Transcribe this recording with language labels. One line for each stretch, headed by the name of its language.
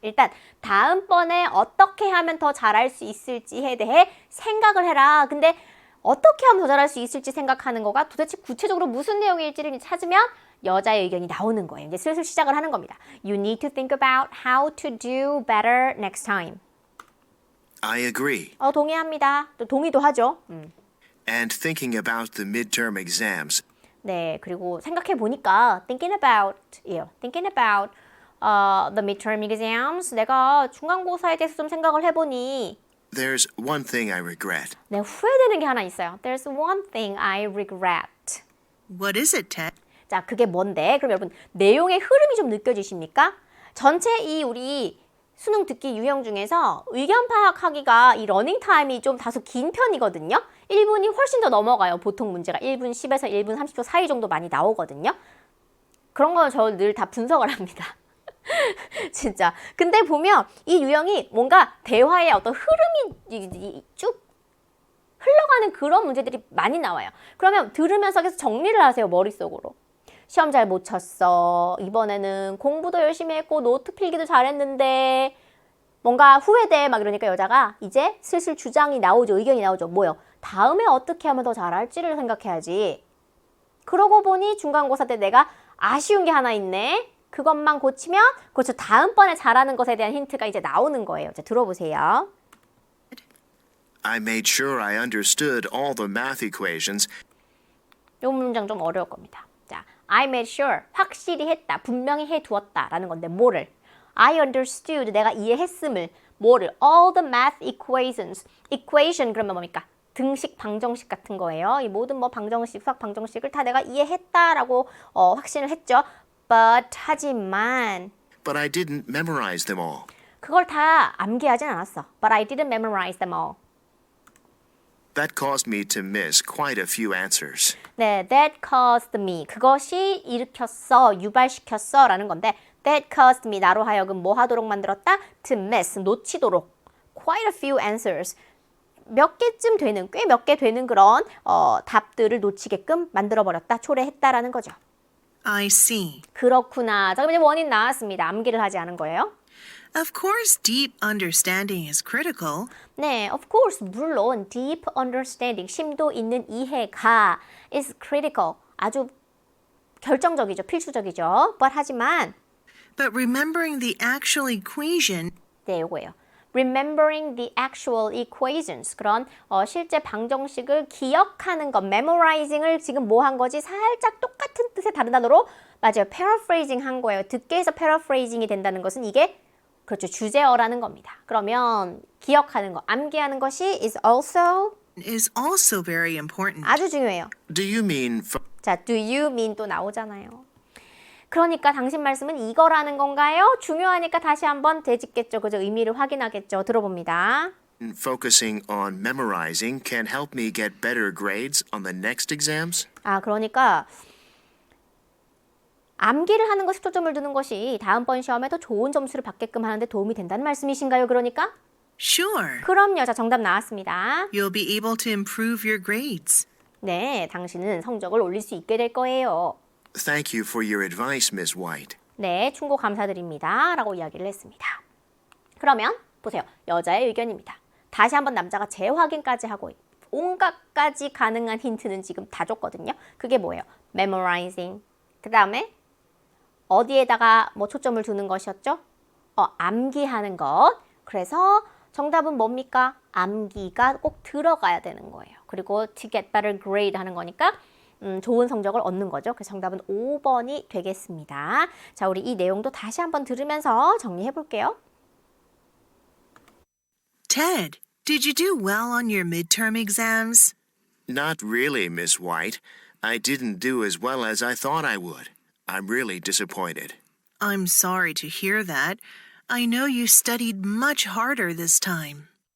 Korean: 일단 다음번에 어떻게 하면 더 잘할 수 있을지에 대해 생각을 해라. 근데 어떻게 하면 더 잘할 수 있을지 생각하는 거가 도대체 구체적으로 무슨 내용일지를 찾으면 여자의 의견이 나오는 거예요. 이제 슬슬 시작을 하는 겁니다.
English: You need to think about how to do better next time. I agree.
Korean: 동의합니다. 또 동의도 하죠.
English: And thinking about the midterm exams,
Korean: 네, 그리고 생각해 보니까
English: thinking about
Korean: 이에요.
English: thinking about the midterm exams.
Korean: 내가 중간고사에 대해서 좀 생각을 해보니
English: there's one thing I regret.
Korean: 네, 후회되는 게 하나 있어요.
English: There's one thing I regret. What is it, Ted?
Korean: 자, 그게 뭔데? 그럼 여러분 내용의 흐름이 좀 느껴지십니까? 전체 이 우리 수능 듣기 유형 중에서 의견 파악하기가 이 러닝 타임이 좀 다소 긴 편이거든요. 1분이 훨씬 더 넘어가요. 보통 문제가 1분 10에서 1분 30초 사이 정도 많이 나오거든요. 그런 거 저 늘 다 분석을 합니다. 진짜. 근데 보면 이 유형이 뭔가 대화의 어떤 흐름이 쭉 흘러가는 그런 문제들이 많이 나와요. 그러면 들으면서 계속 정리를 하세요. 머릿속으로. 시험 잘 못 쳤어. 이번에는 공부도 열심히 했고 노트 필기도 잘했는데 뭔가 후회돼. 막 이러니까 여자가 이제 슬슬 주장이 나오죠. 의견이 나오죠. 뭐요? 다음에 어떻게 하면 더 잘할지를 생각해야지. 그러고 보니 중간고사 때 내가 아쉬운 게 하나 있네. 그것만 고치면 그렇죠. 다음번에 잘하는 것에 대한 힌트가 이제 나오는 거예요. 자, 들어보세요.
English: I made sure I understood all the math equations
Korean: 이 문장 좀 어려울 겁니다. 자,
English: I made sure,
Korean: 확실히 했다, 분명히 해두었다 라는 건데 뭐를?
English: I understood,
Korean: 내가 이해했음을. 뭐를?
English: All the math equations.
Korean: equation 그러면 뭡니까? 등식, 방정식 같은 거예요. 이 모든 뭐 방정식, 수학 방정식을 다 내가 이해했다라고 확신을 했죠. But 하지만
English: but I didn't memorize them all.
Korean: 그걸 다 암기하진 않았어.
English: But I didn't memorize them all. That caused me to miss quite a few answers.
Korean: 네,
English: that caused me.
Korean: 그것이 일으켰어, 유발시켰어 라는 건데
English: that caused me,
Korean: 나로 하여금 뭐 하도록 만들었다?
English: To miss,
Korean: 놓치도록.
English: Quite a few answers.
Korean: 몇 개쯤 되는, 꽤 몇 개 되는 그런 답들을 놓치게끔 만들어버렸다, 초래했다라는 거죠.
English: I see.
Korean: 그렇구나. 자, 그럼 이제 원인 나왔습니다. 암기를 하지 않은 거예요.
English: Of course, deep understanding is critical.
Korean: 네,
English: of course,
Korean: 물론
English: deep understanding,
Korean: 심도 있는 이해가
English: is critical,
Korean: 아주 결정적이죠, 필수적이죠. But 하지만
English: But remembering the actual equation
Korean: 네, 요거예요.
English: Remembering the actual equations,
Korean: 그런 실제 방정식을 기억하는 것, memorizing을 지금 뭐 한 거지? 살짝 똑같은 뜻의 다른 단어로 맞아요. paraphrasing 한 거예요. 듣게 해서 paraphrasing이 된다는 것은 이게 그렇죠. 주제어라는 겁니다. 그러면 기억하는 거, 암기하는 것이
English: is also very important.
Korean: 아주 중요해요.
English: Do you mean
Korean: 자,
English: do you mean
Korean: 또 나오잖아요. 그러니까 당신 말씀은 이거라는 건가요? 중요하니까 다시 한번 되짚겠죠. 그죠? 의미를 확인하겠죠. 들어봅니다.
English: focusing on memorizing can help me get better grades on the next exams?
Korean: 아, 그러니까 암기를 하는 것에 초점을 두는 것이 다음번 시험에 더 좋은 점수를 받게끔 하는데 도움이 된다는 말씀이신가요? 그러니까?
English: Sure.
Korean: 그럼요. 자, 정답 나왔습니다.
English: You'll be able to improve your grades.
Korean: 네, 당신은 성적을 올릴 수 있게 될 거예요.
English: Thank you for your advice, Miss White.
Korean: 네, 충고 감사드립니다. 라고 이야기를 했습니다. 그러면 보세요. 여자의 의견입니다. 다시 한번 남자가 재확인까지 하고 온갖 가지 가능한 힌트는 지금 다 줬거든요. 그게 뭐예요? memorizing. 그 다음에 어디에다가 뭐 초점을 두는 것이었죠? 암기하는 것. 그래서 정답은 뭡니까? 암기가 꼭 들어가야 되는 거예요. 그리고
English: to get better grade
Korean: 하는 거니까 좋은 성적을 얻는 거죠. 그래서 정답은 5번이 되겠습니다. 자, 우리 이 내용도 다시 한번 들으면서 정리해 볼게요.
English: Ted, did you do well on your midterm exams? Not really, Miss White. I didn't do as well as I thought I would. I'm really disappointed. I'm sorry to hear that. I know you studied much harder this time.